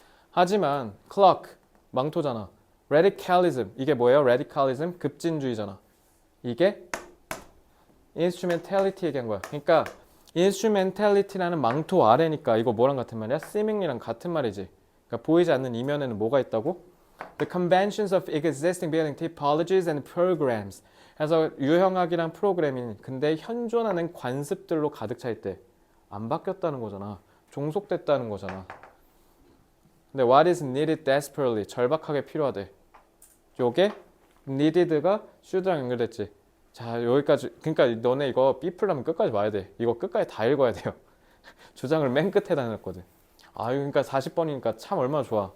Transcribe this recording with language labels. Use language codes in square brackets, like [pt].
[ko] 하지만 clock 망토잖아. radicalism 이게 뭐예요? radicalism 급진주의잖아. 이게 instrumentality 얘기한 거야. 그러니까 instrumentality라는 망토 아래니까 이거 뭐랑 같은 말이야? seeming이랑 같은 말이지. 그러니까 보이지 않는 이면에는 뭐가 있다고? [en] The conventions of existing building typologies and programs. [ko] 그래서 유형학이랑 프로그래밍 근데 현존하는 관습들로 가득 차 있대. 안 바뀌었다는 거잖아. 종속됐다는 거잖아. 근데 [en] what is needed desperately [ko] 절박하게 필요하대. 요게 needed가 should랑 연결됐지. 자, 여기까지. 그러니까 너네 이거 B 풀려면 끝까지 봐야 돼. 이거 끝까지 다 읽어야 돼요. 주장을 맨 끝에 다녔거든. 아유, 그러니까 40번이니까 참 얼마나 좋아.